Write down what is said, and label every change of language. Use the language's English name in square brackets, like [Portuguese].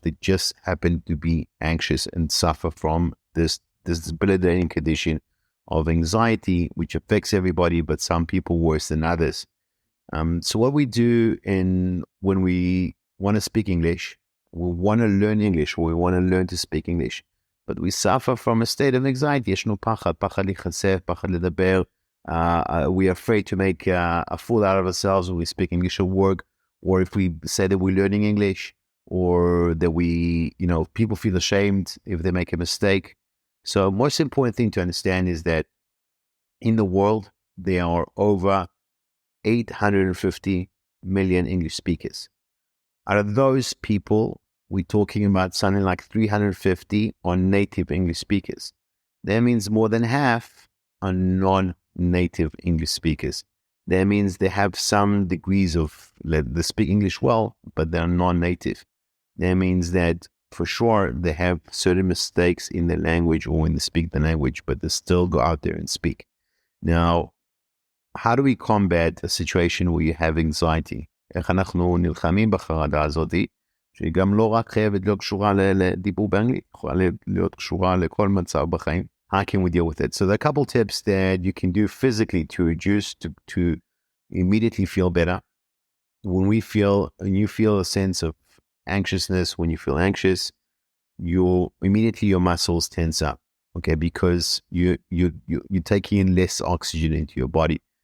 [English] They just happen to be anxious and suffer from this debilitating condition of anxiety, which affects everybody, but some people worse than others. So what we do when we want to speak English, we want to learn English, or we want to learn to speak English, but we suffer from a state of anxiety. [Hebrew] יש לנו פחד להיחשף, פחד לדבר. [English] We are afraid to make a fool out of ourselves when we speak English at work, or if we say that we're learning English, or that people feel ashamed if they make a mistake. So most important thing to understand is that in the world, there are over 850 million English speakers. Out of those people, we're talking about something like 350 are native English speakers. That means more than half are non-native English speakers. That means they have some degrees of, they speak English well, but they're non-native. That means that for sure they have certain mistakes in their language or when they speak the language, but they still go out there and speak. Now, how do we combat a situation where you have anxiety? [Hebrew] איך אנחנו נלחמים בחרדה הזאת, שהיא גם לא רק חייבת להיות קשורה לדיבור באנגלית, יכולה להיות קשורה לכל מצב בחיים. [English] How can we deal with it? So there are a couple tips that you can do physically to reduce, to immediately feel better. When you feel a sense of anxiousness, when you feel anxious, immediately your muscles tense up, okay? Because you're taking in less oxygen into your body.